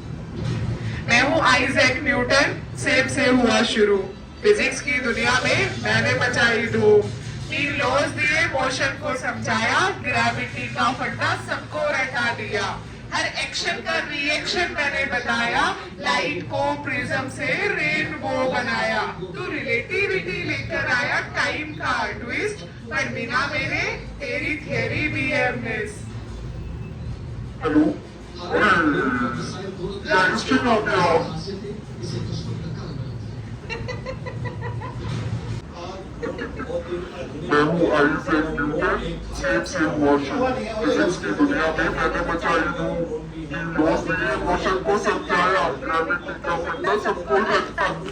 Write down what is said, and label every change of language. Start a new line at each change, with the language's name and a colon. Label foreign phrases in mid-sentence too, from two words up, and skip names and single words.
Hindi: मैं हूँ आइजैक न्यूटन, सेब से हुआ शुरू, फिजिक्स की दुनिया में मैंने मचाई धूम, 3 लॉज दिए, मोशन को समझाया, ग्रेविटी का फंडा सबको रटा दिया, हर एक्शन का रिएक्शन मैंने बताया, लाइट को प्रिज्म से रेनबो बनाया, तू रिलेटिविटी लेकर आया टाइम का ट्विस्ट, पर बिना मेरे तेरी थियरी भी है मिस।
German: Hallo? Ja, ich bin noch da.
Hindi: इसे दुश्मन का काम मैं हूँ आइजैक न्यूटन, सेब से हुआ शुरू। फिजिक्स की दुनिया में मैंने मचाई धूम। लॉस दिए, मोशन को समझाया, ग्रेविटी का फंडा सबको रचता।